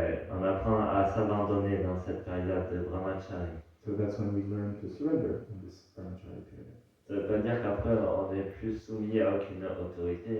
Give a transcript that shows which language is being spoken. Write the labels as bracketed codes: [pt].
[fr] On apprend à s'abandonner dans cette période de Brahmacharya. [en] So that's when we learn to surrender in this brahmacharya period. [fr] Ça veut pas dire qu'après on n'est plus soumis à aucune autorité.